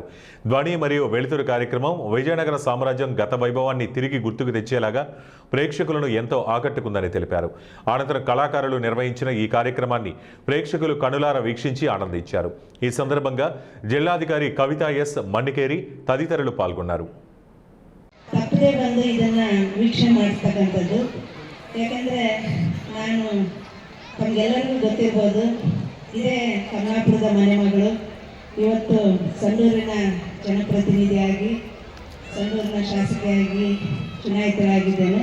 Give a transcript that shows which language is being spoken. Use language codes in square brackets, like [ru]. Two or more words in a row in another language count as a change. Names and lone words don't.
[te] ధ్వని మరియు వెలుతురు కార్యక్రమం విజయనగర సామ్రాజ్యం గత వైభవాన్ని తిరిగి గుర్తుకు తెచ్చేలాగా ప్రేక్షకులను ఎంతో ఆకట్టుకుందని తెలిపారు. అనంతరం కళాకారులు నిర్వహించిన ఈ కార్యక్రమాన్ని ప్రేక్షకులు కనులారా వీక్షించి ఆనందించారు. ఈ సందర్భంగా జిల్లాధికారి కవిత ఎస్ మన్నికేరి తదితరులు పాల్గొన్నారు. [kn] ತಪ್ಪದೇ ಬಂದು ಇದನ್ನ ವೀಕ್ಷಣೆ ಮಾಡಿಸ್ತಕ್ಕಂಥದ್ದು. ಯಾಕಂದರೆ ನಾನು ತಮಗೆಲ್ಲರಿಗೂ ಗೊತ್ತಿರ್ಬೋದು, ಇದೇ ಕಮಲಾಪುರದ ಮನೆ ಮಗಳು. ಇವತ್ತು ಸಂಡೂರಿನ ಜನಪ್ರತಿನಿಧಿಯಾಗಿ ಸಂಡೂರಿನ ಶಾಸಕಿಯಾಗಿ ಚುನಾಯಿತರಾಗಿದ್ದೇನೆ.